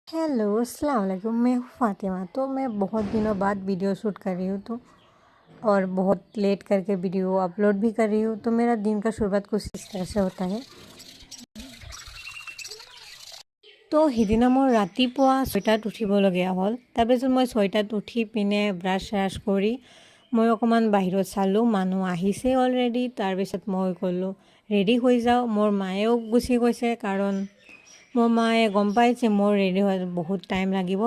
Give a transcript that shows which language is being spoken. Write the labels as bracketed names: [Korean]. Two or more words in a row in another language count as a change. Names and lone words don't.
[Hindi] हेलो [Arabic] السلام عليكم. [Hindi] मैं हूँ फ़ातिमा। तो मैं बहुत दिनों बाद [English] video shoot [Hindi] कर रही हूँ और बहुत लेट करके [English] video upload [Hindi] भी कर रही हूँ। तो मेरा दिन का शुरुआत कुछ इस तरह से होता है। [Assamese] তো সিদিনা মোৰ ৰাতিপুৱা 6টাত উঠিবলগীয়া হ'ল। তাৰপিছত মই 6টাত উঠি পিনে ব্ৰাছ শ্ৰাছ কৰি মই অকণমান বাহিৰত চালোঁ, মানুহ আহিছে অলৰেডি। তাৰপিছত মই ক'লোঁ ৰেডি হৈ যাওঁ। মোৰ মায়েও গুচি গৈছে, কাৰণ মোৰ মায়ে গম পাইছে মোৰ ৰেডি হোৱাত বহুত টাইম লাগিব।